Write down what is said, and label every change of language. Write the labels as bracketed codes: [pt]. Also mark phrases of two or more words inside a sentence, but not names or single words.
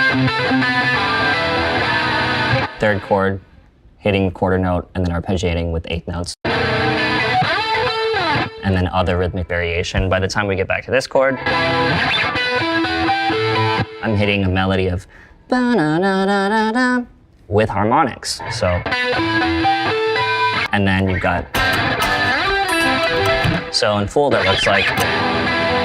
[en] Third chord, hitting quarter note and then arpeggiating with eighth notes. And then other rhythmic variation. By the time we get back to this chord, I'm hitting a melody of ba-na-na-na-na-na with harmonics. So, and then you've got, so in full that looks like